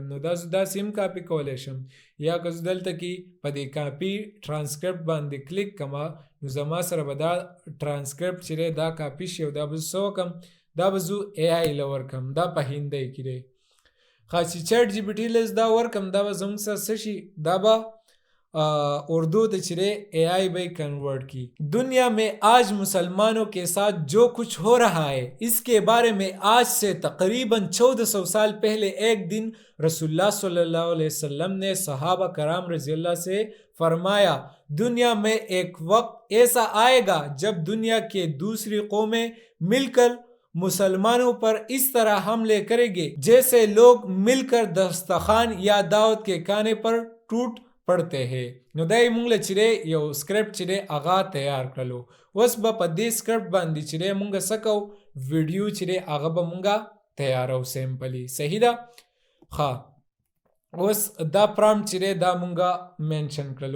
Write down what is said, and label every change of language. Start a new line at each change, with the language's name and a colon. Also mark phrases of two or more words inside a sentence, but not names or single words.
Pashto: نو دا زه داسې هم کاپي کولی شم، یا که زه دلته کې په دې
English: copy transcript
Pashto: باندې کلیک کړم نو زما سره به دا ټرانسکریپټ چې دی دا کاپي شي او دا به زه څه وکړم، دا به زه AI له ورکړم. دا په هندی کې دی. ښه چې چیټ جی پی ټي له دا ورکړم دا به زموږ سره څه شي، دا به اردو ته چې دی AI به کنورٹ کی.
Urdu: دنیا میں آج مسلمانوں کے ساتھ جو کچھ ہو رہا ہے اس کے بارے میں آج سے تقریباً 1400 سال پہلے ایک دن رسول اللہ صلی اللہ علیہ وسلم نے صحابہ کرام رضی اللہ سے فرمایا، دنیا میں ایک وقت ایسا آئے گا جب دنیا کے دوسری قومیں مل کر مسلمانوں پر اس طرح حملے کریں گے جیسے لوگ مل کر دسترخوان یا دعوت کے کھانے پر ٹوٹ پڑھتے ہیں.
Pashto: نو دا یې مونږ له چې دی یو سکرپټ چې دی هغه تیار کړلو. اوس به په دې سکرپټ باندې چې دی مونږ څه کوو، ویډیو چې دی هغه به مونږ تیارو سیمپلی. صحیح ده؟ ښه اوس دا پرامپټ چې دی دا مونږ مینشن کړلو.